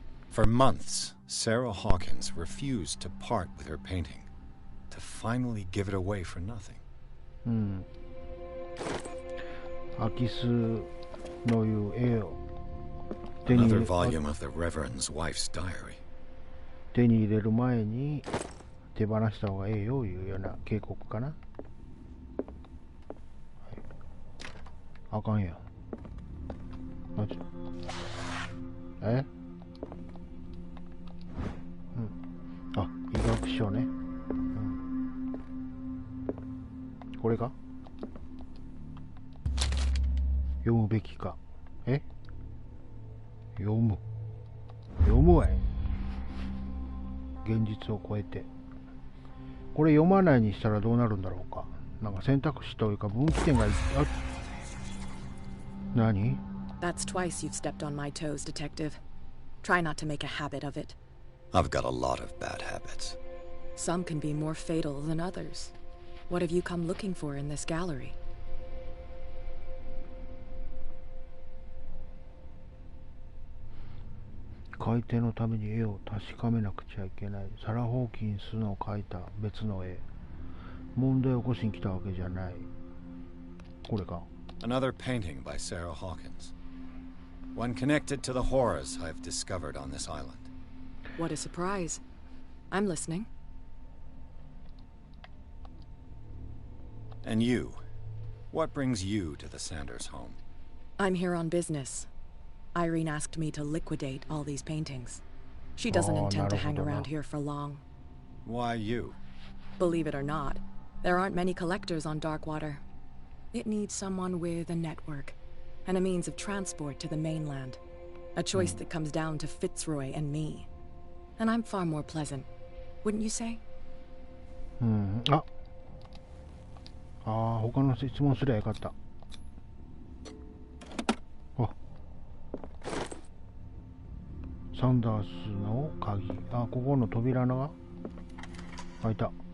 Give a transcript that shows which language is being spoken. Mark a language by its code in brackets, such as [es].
[en] For months, Sarah Hawkins refused to part with her painting, to finally give it away for nothing. [ja] 空き巣のいう絵を手に [en] Another volume of the Reverend's wife's diary. [ja] 手に入れる前に手放した方がええよいうような警告かな。あかんやん。え？あ、医学書ね。これか？読むべきか。え？読むわい。現実を超えて。これ読まないにしたらどうなるんだろうか。なんか選択肢というか分岐点が何？ [en] That's twice you've stepped on my toes, Detective. Try not to make a habit of it. I've got a lot of bad habits. Some can be more fatal than others. What have you come looking for in this gallery? [ja] 買い手のために絵を確かめなくちゃいけない。サラ・ホーキンスの描いた別の絵。問題を起こしに来たわけじゃない。これか。 [en] Another painting by Sarah Hawkins. One connected to the horrors I've discovered on this island. What a surprise. I'm listening. And you? What brings you to the Sanders home? I'm here on business. Irene asked me to liquidate all these paintings. She doesn't intend to hang around here for long. Why you? Believe it or not, there aren't many collectors on Darkwater. It needs someone with a network and a means of transport to the mainland. A choice that comes down to Fitzroy and me. And I'm far more pleasant, wouldn't you say? [ja] 他の質問すりゃよかった。サンダースの鍵。ここの扉が開いた。